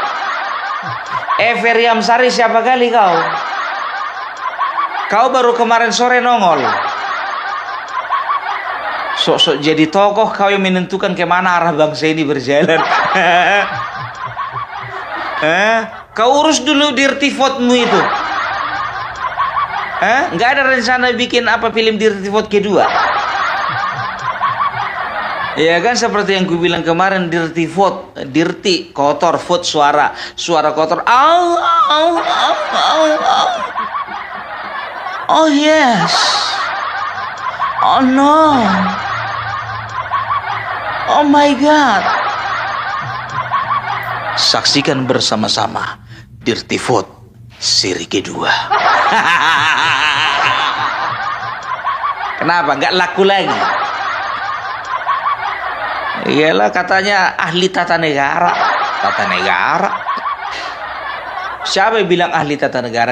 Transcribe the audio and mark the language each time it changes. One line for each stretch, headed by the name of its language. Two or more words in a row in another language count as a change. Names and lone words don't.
Indonesian: Ferry Amsari siapa kali kau? Kau baru kemarin sore nongol. Sok-sok jadi tokoh, kau yang menentukan kemana arah bangsa ini berjalan. Kau urus dulu dirty vote-mu itu. Nggak ada rencana bikin apa film dirty vote kedua? Ya kan, seperti yang ku bilang kemarin, dirty vote, dirty, kotor, vote, suara kotor.
English: Oh yes. Oh no. Oh my God.
Indonesian: Saksikan bersama-sama dirty vote seri kedua. Kenapa nggak laku lagi? Iyalah, katanya ahli tata negara. Tata negara. Siapa yang bilang ahli tata negara?